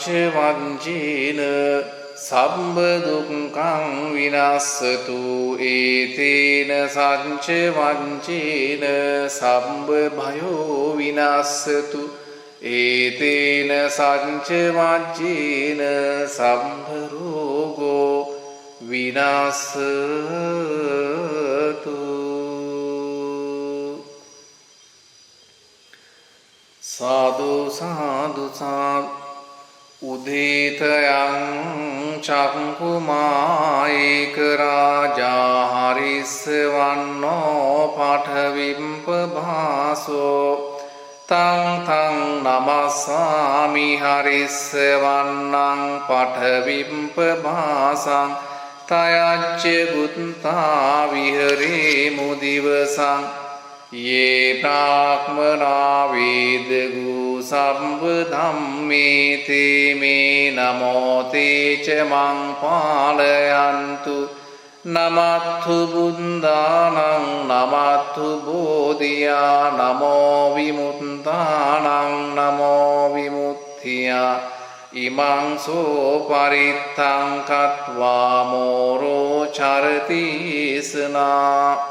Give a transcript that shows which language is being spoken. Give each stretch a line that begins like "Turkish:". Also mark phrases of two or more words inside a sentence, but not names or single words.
Pali: වංචේන සම්බ දුක්ඛං විනස්සතු ඒතේන සච්ච වංචේන සම්බ භයෝ විනස්සතු ඒතේන සච්ච වංචේන සම්බ රෝගෝ විනස්සතු සාදු සාදු සාදු උදේතයං චක්කුමායික රාජා හරිස්සවන්නෝ පඨවිම්ප භාසෝ තං තං නමස්සාමි හරිස්සවන්නං පඨවිම්ප භාසං තයච්ච බුත්තා විහරේ මුදිවසං යේ ප්‍රාක්මනා වේදගු සම්බ ධම්මේ තේ මේ නමෝ තේච මං පාලයන්තු නමත්ථු බුද්ධානං නමත්ථු බෝධියා නමෝ විමුක්තානං නමෝ විමුක්තියා ඉමං සෝ පරිත්තං කତ୍වා මෝරෝ චරති ස්නා